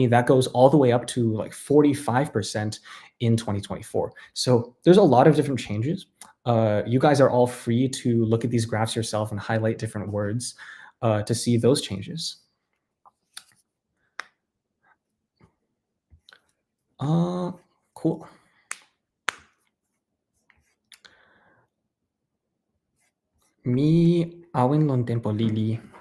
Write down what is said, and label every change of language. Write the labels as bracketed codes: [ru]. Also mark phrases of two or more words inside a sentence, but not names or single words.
[en] That goes all the way up to like 45% in 2024. So there's a lot of different changes. You guys are all free to look at these graphs yourself and highlight different words to see those changes. Cool. [tok] Mi awin lon tenpo lili.